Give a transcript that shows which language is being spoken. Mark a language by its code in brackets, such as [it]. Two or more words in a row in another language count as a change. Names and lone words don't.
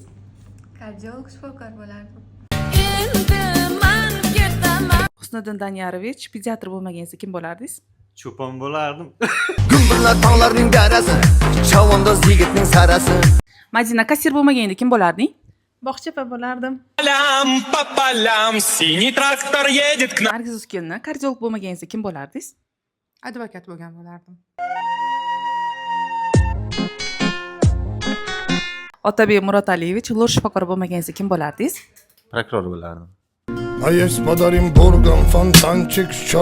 [uz] Kardiolog, shifokor bo'lardim. Husniddin Danyarovich, pediatr bo'lmaganingizda kim bo'lardingiz? Cho'pon bo'lardim. Gumburlar tog'larning darasi, chavandoz yigitning sarasi. Madina, kassir bo'lmaganingda kim bo'larding? Bog'chapa bo'lardim. [ru] Полям, по полям, синий трактор едет к нам. [uz] Nargiz Uskilni, kardiolog bo'lmaganingizda kim bo'lardingiz? Advokat bo'lgan bo'lardim. Otabek Murotaliyevich, lur shifokor bo'lmaganingizda kim bo'lardingiz? Prokuror bo'lardim. A jest pодарим бурган, fontanchik, show.